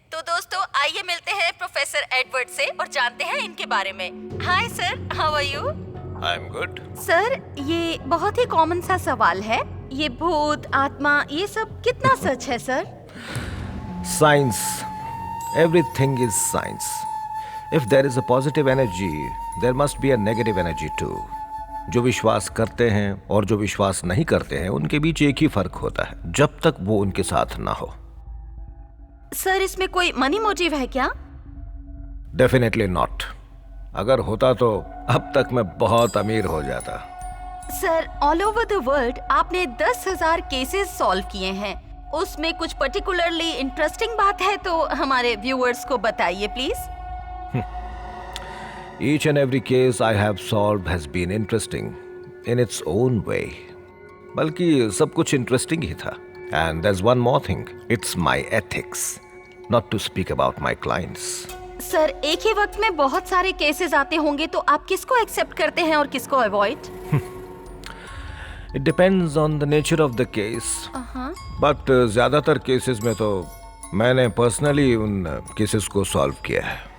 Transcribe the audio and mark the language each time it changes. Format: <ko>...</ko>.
<hi>तो दोस्तों, आइए मिलते हैं प्रोफेसर एडवर्ड से और जानते हैं इनके बारे में।</hi> <en>Hi sir, how are you? I am good.</en> <hi>Sir, ये बहुत ही कॉमन सा सवाल है, ये भूत, आत्मा, ये सब कितना सच है sir?</hi> <en>Science. Everything is science. If there is a positive energy, there must be a negative energy too.</en> <hi>जो विश्वास करते हैं और जो विश्वास नहीं करते हैं, उनके बीच एक ही फर्क होता है, जब तक वो उनके साथ ना हो। सर, इसमें कोई मनी मोटिव है क्या?</hi> <en>Definitely not.</en> <hi>अगर होता तो अब तक मैं बहुत अमीर हो जाता। Sir, all over the world आपने 10,000 केसेस सॉल्व किए हैं, उसमें कुछ पर्टिकुलरली इंटरेस्टिंग बात है तो हमारे व्यूअर्स को बताइए please.</hi> <en>Each and every case I have solved has been interesting in its own way.</en> <hi>बल्कि सब कुछ इंटरेस्टिंग ही था।</hi> <en>And there's one more thing. It's my ethics, not to speak about my clients.</en> <hi>Sir एक ही वक्त में बहुत सारे cases आते होंगे तो आप किसको एक्सेप्ट करते हैं और किसको avoid?</hi> <en>it depends on the nature of the case,</en> <hi>but ज्यादातर केसेस में तो मैंने पर्सनली उन केसेस को सॉल्व किया है।</hi>